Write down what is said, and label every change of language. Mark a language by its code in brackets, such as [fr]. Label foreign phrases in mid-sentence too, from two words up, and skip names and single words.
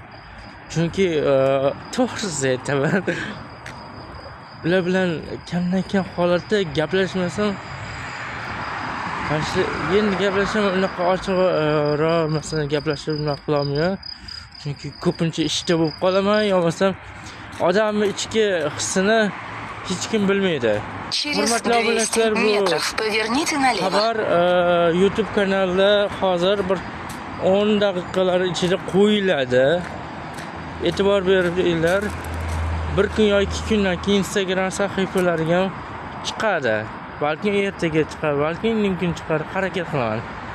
[uz] Chunki to'g'risi aytaman, ular bilan kamdan-kam holatda gaplashmasam, endi gaplashaman, unaqa ochiqroq masalan gaplashib qila olmayman. Chunki ko'pincha ishda bo'lib qolaman, yo'qmasam odamning ichki hissini hech kim bilmaydi. [ru] Через 200 метров поверните налево. [uz] Xabar YouTube kanalida hozir bir 10 daqiqalar ichida qo'yiladi. E'tibor beringlar. Bir kun yoki 2 kundan keyin Instagram sahifalariga chiqadi. Balki ertaga chiqar, balki indin kun chiqar, harakat qilaman.